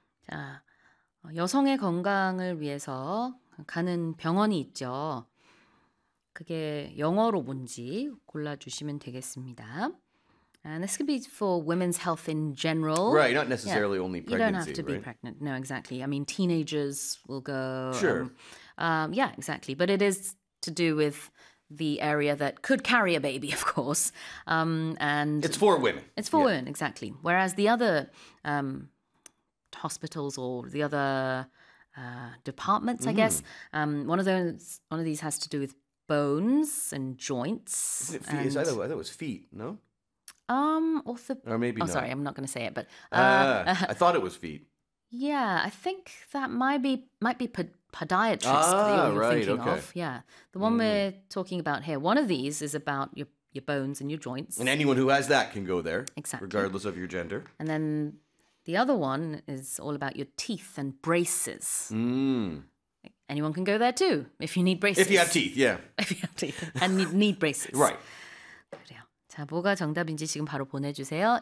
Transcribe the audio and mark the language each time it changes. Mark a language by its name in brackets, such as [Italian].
[Korean] 자, 여성의 건강을 위해서 가는 병원이 있죠. 그게 영어로 뭔지 골라주시면 되겠습니다. [English] And this could be for women's health in general. Right, not necessarily only pregnancy. You don't have to right? be pregnant. No, exactly. I mean, teenagers will go. Sure. Yeah, exactly. But it is to do with the area that could carry a baby, of course. And it's for women. It's for women, exactly. Whereas the other hospitals or the other departments, I guess, one of these has to do with bones and joints. I thought it was feet, no? Oh, sorry, I'm not going to say it, but I thought it was feet. Yeah, I think that might be podiatrist. The one we're talking about here. One of these is about your bones and your joints. And anyone who has that can go there, exactly, regardless of your gender. And then the other one is all about your teeth and braces. Anyone can go there too if you need braces. If you have teeth, If you have teeth and need braces, right? [Korean] 자, 뭐가 정답인지 지금 바로 보내주세요.